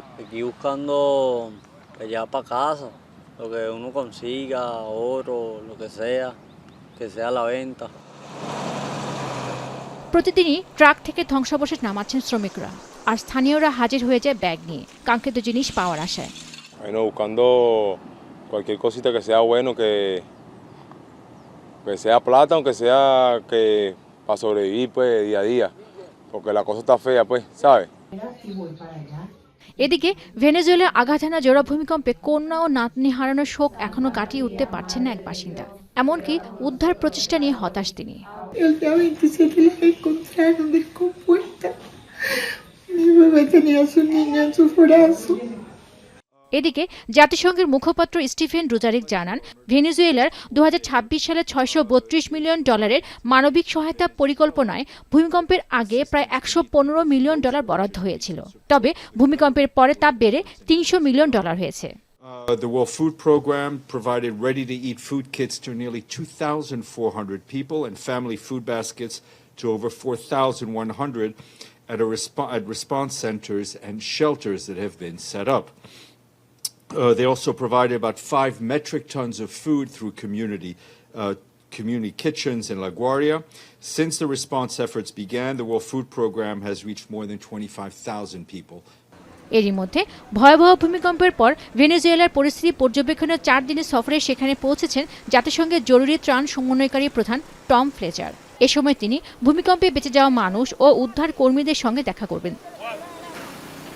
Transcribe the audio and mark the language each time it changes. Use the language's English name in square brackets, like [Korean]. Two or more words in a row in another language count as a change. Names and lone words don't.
[Bangla] প্রতিদিনই ট্রাক থেকে ধ্বংসাবশেষ নামাচ্ছেন শ্রমিকরা, আর স্থানীয়রা হাজির হয়ে যায় ব্যাগ নিয়ে কাঙ্ক্ষিত জিনিস পাওয়ার আশায়। [Spanish] Bueno, buscando cualquier cosita que sea bueno, que sea plata, aunque sea que para sobrevivir pues día a día, porque la cosa está fea pues, ¿sabes? [Bangla] এদিকে ভেনেজুয়েলার আঘাত হানা জোড়া ভূমিকম্পে কন্যা ও নাতনি হারানোর শোক এখনো কাটিয়ে উঠতে পারছেন না এক বাসিন্দা। এমনকি উদ্ধার প্রচেষ্টা নিয়ে হতাশ তিনি। এদিকে জাতিসংঘের মুখপাত্র স্টিফেন ডুজারিক জানান, ভেনেজুয়েলার 2026 সালে $632 মিলিয়ন মানবিক সহায়তা পরিকল্পনায় ভূমিকম্পের আগে প্রায় $115 মিলিয়ন বরাদ্দ হয়েছিল। তবে ভূমিকম্পের পরে তা বেড়ে $300 মিলিয়ন হয়েছে। [English] The World Food Program provided ready-to-eat food kits to nearly 2,400 people and family food baskets to over 4,100 at response centers and shelters that have been set up. They also provided about 5 metric tons of food through community kitchens in La Guardia. Since the response efforts began, the World Food Program has reached more than 25,000 people. [Bangla] এরই মধ্যে ভয়াবহ ভূমিকম্পের পর ভেনেজুয়েলার পরিস্থিতি পর্যবেক্ষণের 4 দিনের সফরে সেখানে পৌঁছেছেন জাতিসংঘের জরুরি ত্রাণ সমন্বয়কারী প্রধান টম ফ্লেচার। এ সময় তিনি ভূমিকম্পে বেঁচে যাওয়া মানুষ ও উদ্ধার কর্মীদের সঙ্গে দেখা করবেন।